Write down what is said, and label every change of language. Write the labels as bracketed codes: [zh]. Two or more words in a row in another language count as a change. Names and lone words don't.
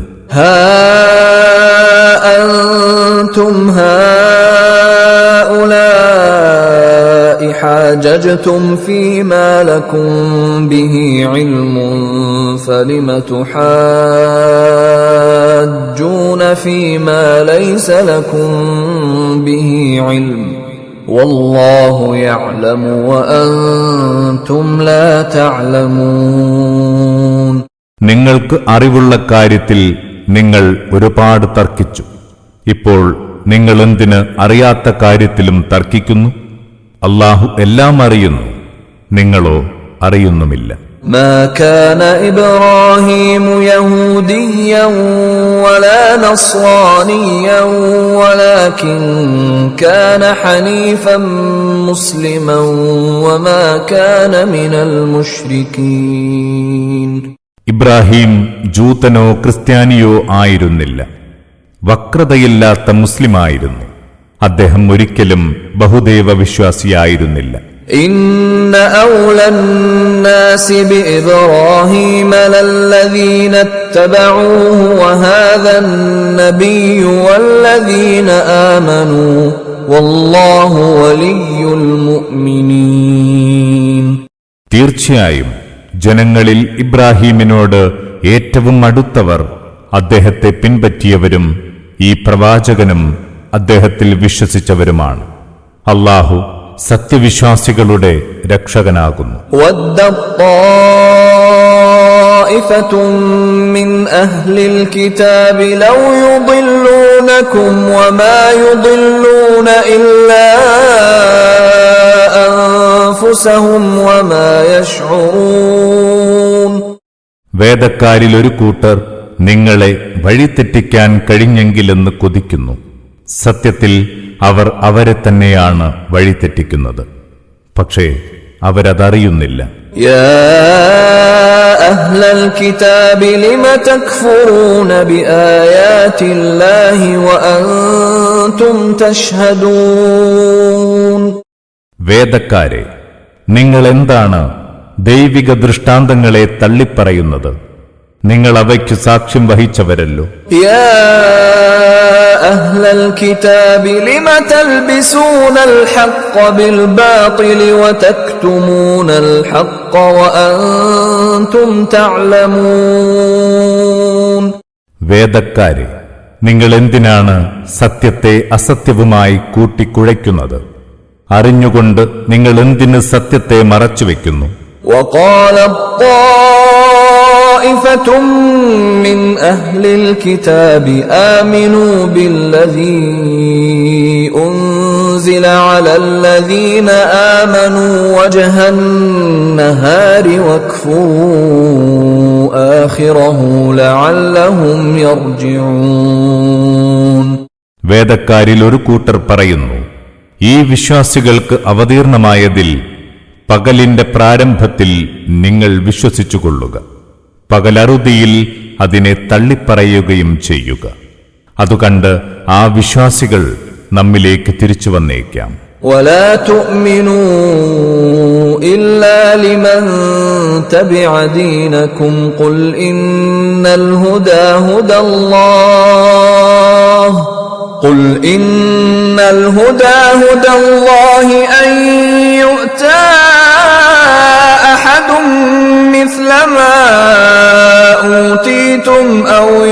[ar] ها أنتم هؤلاء حاججتم فيما لكم به علم فلم تحاجون فيما ليس لكم به علم والله يعلم وأنتم لا تعلمون. [ml] നിങ്ങൾക്ക് അറിവുള്ള കാര്യത്തിൽ നിങ്ങൾ ഒരുപാട് തർക്കിച്ചു. ഇപ്പോൾ നിങ്ങൾ എന്തിന് അറിയാത്ത കാര്യത്തിലും തർക്കിക്കുന്നു? അല്ലാഹു എല്ലാം അറിയുന്നു, നിങ്ങളോ അറിയുന്നുമില്ല. [ar] ما كان إبراهيم يهوديا ولا نصرانيا ولكن كان حنيفا مسلما وما كان من المشركين. [ml] ഇബ്രാഹിം ജൂതനോ ക്രിസ്ത്യാനിയോ ആയിരുന്നില്ല, വക്രതയില്ലാത്ത മുസ്ലിമായിരുന്നു. അദ്ദേഹം ഒരിക്കലും ബഹുദൈവ വിശ്വാസിയായിരുന്നില്ല. [ar] إن أولى الناس بإبراهيم للذين اتبعوه وهذا النبي والذين آمنوا والله ولي المؤمنين. [ml] തീർച്ചയായും ജനങ്ങളിൽ ഇബ്രാഹീമിനോട് ഏറ്റവും അടുത്തവർ അദ്ദേഹത്തെ പിൻപറ്റിയവരും ഈ പ്രവാചകനും അദ്ദേഹത്തിൽ വിശ്വസിച്ചവരുമാണ്. അല്ലാഹു സത്യവിശ്വാസികളുടെ രക്ഷകനാകുന്നു. [ar] طائفة من أهل الكتاب لو يضلونكم وما يضلون إلا أنفسهم وما يشعرون. [ml] വേദക്കാരിൽ ഒരു കൂട്ടർ നിങ്ങളെ വഴിതെറ്റിക്കാൻ കഴിഞ്ഞെങ്കിലെന്ന് കൊതിക്കുന്നു. സത്യത്തിൽ അവർ അവരെ തന്നെയാണ് വഴിതെറ്റിക്കുന്നത്, പക്ഷേ അവരതറിയുന്നില്ല. [ar] يا أهل الكتاب لم تكفرون بآيات الله وأنتم تشهدون [ml] വേദക്കാരെ, നിങ്ങൾ എന്താണ് ദൈവിക ദൃഷ്ടാന്തങ്ങളെ തള്ളിപ്പറയുന്നത്? നിങ്ങൾ അവയ്ക്ക് സാക്ഷ്യം വഹിച്ചവരല്ലോ. [ar] يا أهل الكتاب لم تلبسون الحق بالباطل وتكتمون الحق وأنتم تعلمون [ml] വേദക്കാരെ, നിങ്ങൾ എന്തിനാണ് സത്യത്തെ അസത്യവുമായി കൂട്ടിക്കുഴയ്ക്കുന്നത്? അറിഞ്ഞുകൊണ്ട് നിങ്ങൾ എന്തിന് സത്യത്തെ മറച്ചുവെക്കുന്നു? [ar] وقالت طائفة من أهل الكتاب آمنوا بالذي أنزل على الذين آمنوا وجه النهار واكفروا آخره لعلهم يرجعون. [ml] വേദക്കാരിൽ ഒരു കൂട്ടർ പറയുന്നു, ഈ വിശ്വാസികൾക്ക് അവതീർണമായതിൽ പകലിന്റെ പ്രാരംഭത്തിൽ നിങ്ങൾ വിശ്വസിച്ചുകൊള്ളുക, പകലറുതിയിൽ അതിനെ തള്ളിപ്പറയുകയും ചെയ്യുക. അതുകണ്ട് ആ വിശ്വാസികൾ നമ്മിലേക്ക് തിരിച്ചു വന്നേക്കാം. [ar] ولا تؤمنوا إلا لمن تبع دينكم قل إن الهدى هدى الله أن يؤتى أحد مثل ما أوتيتم أو